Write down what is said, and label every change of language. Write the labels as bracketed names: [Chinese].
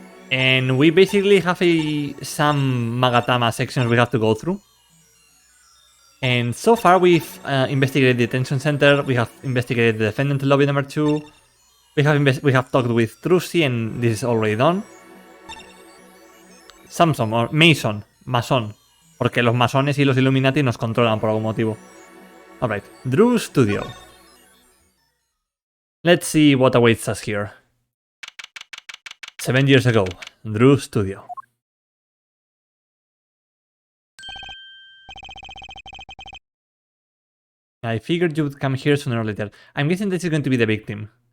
[English] And we basically have some Magatama sections we have to go through. And so far we've investigated the detention center, we have investigated the defendant lobby number 2, we have talked with Trilogy, and this is already done. [Spanish] Samson, or Mason, porque los masones y los Illuminati nos controlan por algún motivo. [English] Alright, Drew Studio. Let's see what awaits us here. 7 years ago, Drew Studio. I figured you would come here sooner or later. I'm guessing this is going to be the victim.